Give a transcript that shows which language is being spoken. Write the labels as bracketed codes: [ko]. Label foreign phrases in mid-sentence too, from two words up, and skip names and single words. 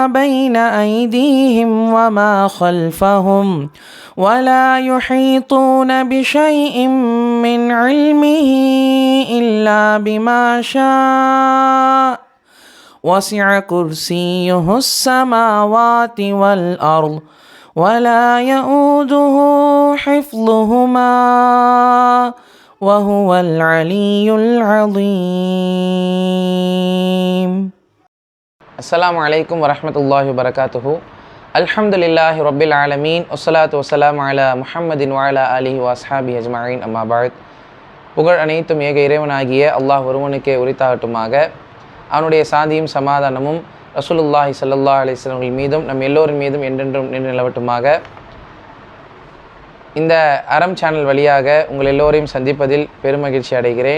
[ar] بين أيديهم وما خلفهم ولا يحيطون بشيء من علمه إلا بما شاء وسع كرسيه السماوات والأرض ولا يؤوده حفظهما وهو العلي العظيم. السلام عليكم ورحمة الله وبركاته. الحمد لله رب العالمين والصلاة والسلام على محمد وعلى آله وأصحابه أجمعين أما بعد. [ta] புகழ் அனைத்தும் ஏக இறைவனாகிய அல்லாஹ் ஒருவனுக்கே உரித்தாகட்டுமாக. அவனுடைய சாந்தியும் சமாதானமும் [ar] رسول الله صلى الله عليه وسلم [ta] மீதும் நம் எல்லோரின் மீதும் என்றென்றும் நின்று நிலவட்டுமாக. இந்த அறம் சேனல் வழியாக உங்கள் எல்லோரையும் சந்திப்பதில் பெருமகிழ்ச்சி அடைகிறேன்.